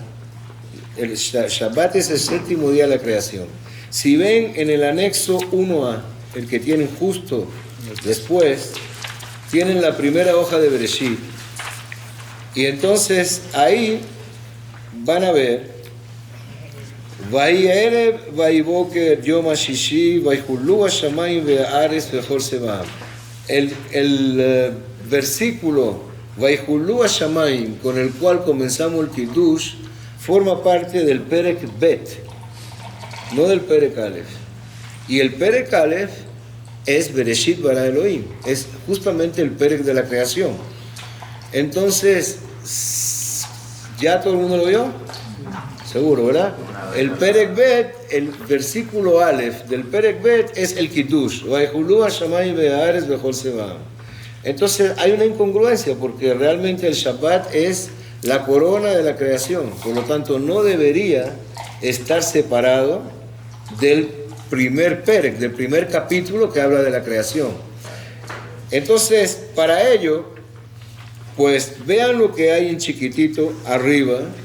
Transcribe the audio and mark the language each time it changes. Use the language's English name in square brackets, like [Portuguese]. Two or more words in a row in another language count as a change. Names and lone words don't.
[Spanish] El Shabbat es el séptimo día de la creación. Si ven en el anexo 1a, el que tienen justo después, tienen la primera hoja de Bereshit. Y entonces ahí van a ver [Hebrew] ויהי ערב ויהי בקר יום הששי ויכלו השמים והארץ וכל צבאם. [Spanish] El versículo [Hebrew] ויכלו השמים [Spanish] con el cual comenzamos el Kiddush forma parte del Perek Bet, no del Perek Aleph. Y el Perek Aleph es [Hebrew] בראשית ברא אלהים, [Spanish] es justamente el Perek de la creación. Entonces, ¿ya todo el mundo lo vio? Seguro, ¿verdad? El Perek Bet, el versículo Aleph del Perek Bet es el Kiddush. [Hebrew] ויכלו השמים והארץ וכל צבאם. [Spanish] Entonces hay una incongruencia porque realmente el Shabbat es la corona de la creación, por lo tanto no debería estar separado del primer Perek, del primer capítulo que habla de la creación. Entonces, para ello, pues vean lo que hay en chiquitito arriba.